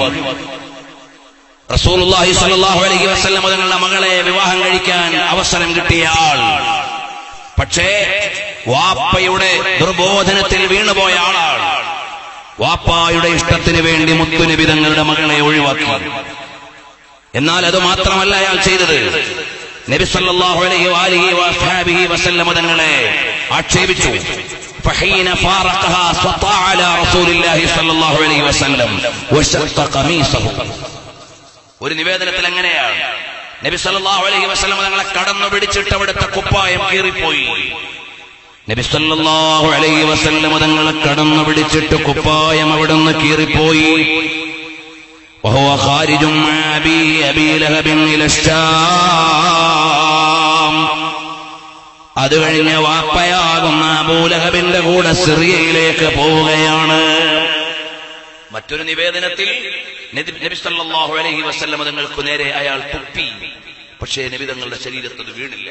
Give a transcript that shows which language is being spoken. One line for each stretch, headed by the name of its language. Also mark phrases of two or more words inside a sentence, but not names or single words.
Arabic: رسول الله صلى الله عليه وسلم
Malayalam: തങ്ങളുടെ മകളെ വിവാഹം കഴിക്കാൻ അവസരം കിട്ടിയ ആൾ, പക്ഷേ വാപ്പയുടെ ദുർബോധനത്തിൽ വീണുപോയ ആളാണ്. വാപ്പായുടെ ഇഷ്ടത്തിന് വേണ്ടി മുത്തുനബി തങ്ങളുടെ മകളെ ഒഴിവാക്കി. എന്നാൽ അത് മാത്രമല്ല അയാൾ ചെയ്തത്. നബി
Arabic: صلى الله عليه وسلم
Malayalam: തങ്ങളെ ആക്ഷേപിച്ചു.
Arabic: فحين فارقها سطع على رسول الله صلى الله عليه وسلم وشق قميصه.
Malayalam: ഒരു നിവേദനത്തിൽ എങ്ങനെയാണ്, നബി
Arabic: صلى الله عليه وسلم
Malayalam: തങ്ങളെ കടന്നു പിടിച്ചിട്ട് അവിടുത്തെ കുപ്പായം കീറിപ്പോയി. നബി
Arabic: صلى الله عليه وسلم
Malayalam: തങ്ങളെ കടന്നു പിടിച്ചിട്ട് കുപ്പായം അവിടുന്ന് കീറിപ്പോയി.
Arabic: وهو خارج مع أبي لهب إلى الشام.
Malayalam: അത് കഴിഞ്ഞ വാപ്പയാകുന്ന അബൂ ലഹബിന്റെ കൂടെ സിറിയയിലേക്ക് പോവുകയാണ്. മറ്റൊരു നിവേദനത്തിൽ നബി
Arabic: صلى الله عليه وسلم
Malayalam: തങ്ങൾക്ക് നേരെ അയാൾ തുപ്പി, പക്ഷേ നബി തങ്ങളുടെ ശരീരത്തിൽ വീണില്ല.